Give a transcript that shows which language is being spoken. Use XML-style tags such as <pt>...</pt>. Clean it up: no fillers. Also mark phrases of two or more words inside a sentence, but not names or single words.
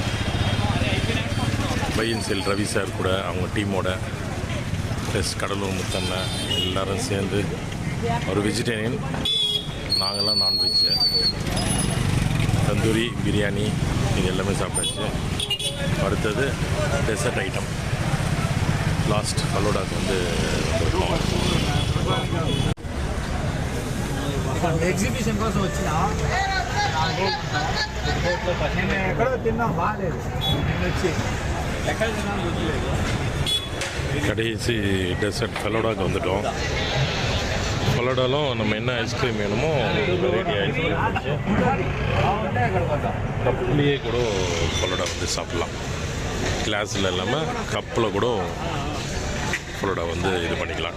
<ta>பை அண்ட் சேல் ரவி சார் கூட அவங்க டீமோட ப்ளஸ் கடலூர் முத்தண்ணன் எல்லோரும் சேர்ந்து ஒரு வெஜிடேரியன், நாங்கள்லாம் நான்வெஜ்ஜு. தந்தூரி பிரியாணி இது எல்லாமே சாப்பிட்டாச்சு. அடுத்தது</ta> <en>dessert item last</en> <ta>ஃபலோடாக்கு வந்து வந்திருக்கோம்.</ta> <te>ఎగ్జిబిషన్ కోసం వచ్చిన నేను ఎక్కడో తిన్నా బాగాలేదు నేను వచ్చి ఎక్కడ తిన్నాను గుర్తులేదు.</te> <ta>கடைசி டெசர்ட் ஃபலோடாக்கு வந்துட்டோம். ஃபலோடாலும் நம்ம என்ன ஐஸ்கிரீம் வேணுமோ</ta> <en>variety ice cream</en> <ta>வச்சு கப்லேயே கூட ஃபலோடா வந்து சாப்பிட்லாம். கிளாஸில் இல்லாமல் கப்பில் கூட ஃபலோடா வந்து இது பண்ணிக்கலாம்.</ta>